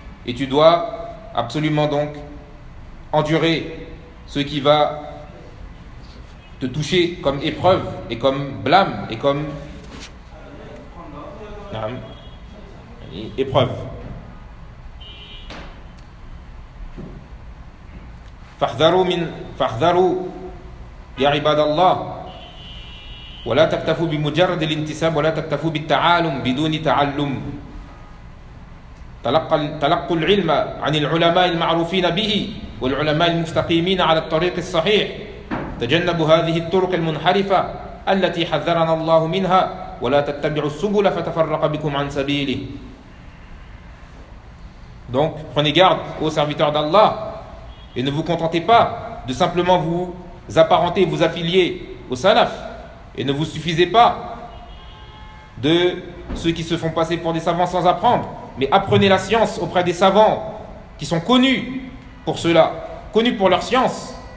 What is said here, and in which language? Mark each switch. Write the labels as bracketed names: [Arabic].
[French] Et tu dois absolument donc endurer ce qui va te toucher comme épreuve et comme blâme et comme épreuve. [Arabic] Fahdharu ya ibadallah wa la taktafu bi mujarrad al-intisab wa la taktafu bi ta'alum biduni ta'allum تلقوا العلم عن العلماء المعروفين به والعلماء المستقيمين على الطريق الصحيح تجنبوا هذه الطرق المنحرفة التي حذرنا الله منها ولا تتبعوا السبل فتفرق بكم عن سبيله. [French] Donc prenez garde, ô serviteurs d'Allah, et ne vous contentez pas de simplement vous apparenter, vous affilier au salaf, et ne vous suffisez pas de ceux qui se font passer pour des savants sans apprendre. Mais apprenez la science auprès des savants qui sont connus pour cela, connus pour leur science.